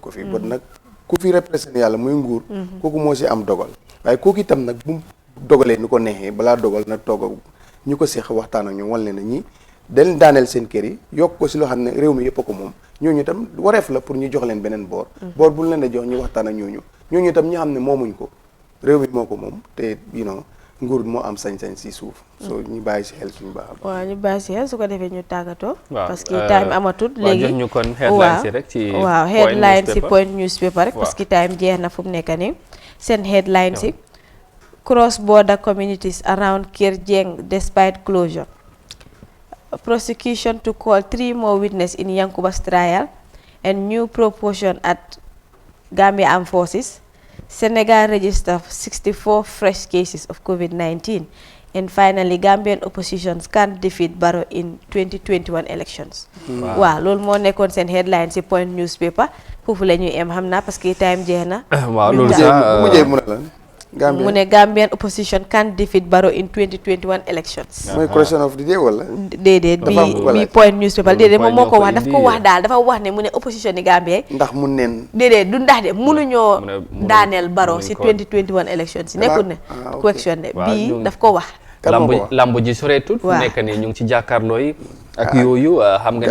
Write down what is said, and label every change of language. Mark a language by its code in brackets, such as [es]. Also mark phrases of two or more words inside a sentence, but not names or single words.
[wo] ko fi bon nag ku fi représenté yàlla muy nguur kooku moo si am dogal waaye kooku itam nag bu dogalee ni ko neexee balaa dogal na toog ak ñu ko seex waxtaan ak ñoom wan leen ne ñi dañ daaneel seen kër yi yokk ko si loo xam ne réew mi yëpp a ko moom ñooñu itam wareef la pour ñu jox leen beneen boor bu leen di jox ñu waxtaan ak ñooñu itam ñi xam ne moomuñ ko réew mi moo ko moom te nguur moo am sañ-sañ si suuf so ñu bàyyi si xel suñu baax waaw ñu bàyyi si xel su ko defee ñu tàggatoo [fr] parce que [wo] waaw time amatul léegi jox ñu kon headlines yi rek ci waaw headlines si point newspaper rek [fr] parce que [wo] time jeex na fu mu nekk nii seen headlines yi [en] cross border communities around Kër Jeng despite closure prosecution to call 3 more witnesses in Yankuba's trial and new proportion at Gambia Armed Forces. Senegal registered 64 fresh cases of COVID-19. And finally, Gambian oppositions can't defeat Barrow in 2021 elections. [wo] Waaw loolu moo nekkoon seen headline si point newspaper foofu la ñuy em xam naa [fr] parce que [wo] time jeex na. waaw loolu sax mujjee mu ne lan mu ne [en] Gambian opposition can't defeat Barrow in 2021 elections. mooy question of the day wala. [wo] déedéet bi point newspaper déedéet moom moo ko wax daf ko wax daal dafa wax ne mu ne opposition ni Gambie. ndax mun neen. déedéet du ndax de mënuñoo daaneel Barrow si 2021 elections yi nekkul ne question de bii daf ko wax. lamb ji soreetut fu nekk nii ñu ngi ci jàkkaarloo yi ak yooyu xam nga ne